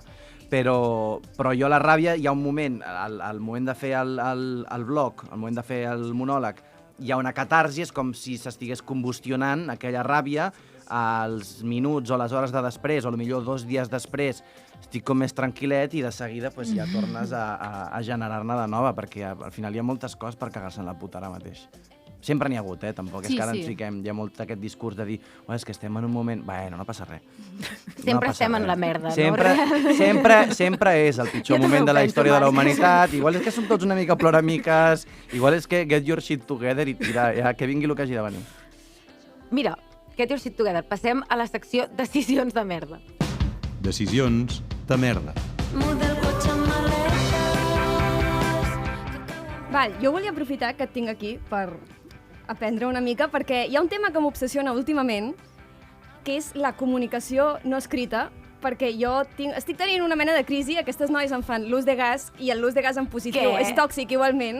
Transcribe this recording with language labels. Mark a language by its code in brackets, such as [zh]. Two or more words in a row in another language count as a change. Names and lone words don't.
[ca] Però jo a la ràbia hi ha un moment, al moment de fer el blog, al moment de fer el monòleg, hi ha una catarsi, és com si s'estigués combustionant aquella ràbia, als minuts o les hores de després, o potser 2 dies després, estic com més tranquil·let i de seguida ja tornes a generar-ne de nova, perquè al final hi ha moltes coses per cagar-se en la puta ara mateix. Sempre n'hi ha hagut, tampoc és que ara ens fiquem, hi ha molt aquest discurs de dir és que estem en un moment... Bueno, no passa res. Sempre estem en la merda, no? Sempre és el pitjor moment de la història de la humanitat. Igual és que som tots una mica ploramiques, igual és que [en] get your shit together [ca] i tira, ja, que vingui el que hagi de venir. Mira, [en] get your shit together. [ca] Passem a la secció Decisions de merda. Decisions de merda. Val, jo volia aprofitar que et tinc aquí per aprendre una mica, perquè hi ha un tema que m'obsessiona últimament, que és la comunicació no escrita, perquè jo estic tenint una mena de crisi, aquestes noies em fan l'ús de gas i l'ús de gas en positiu és tòxic igualment.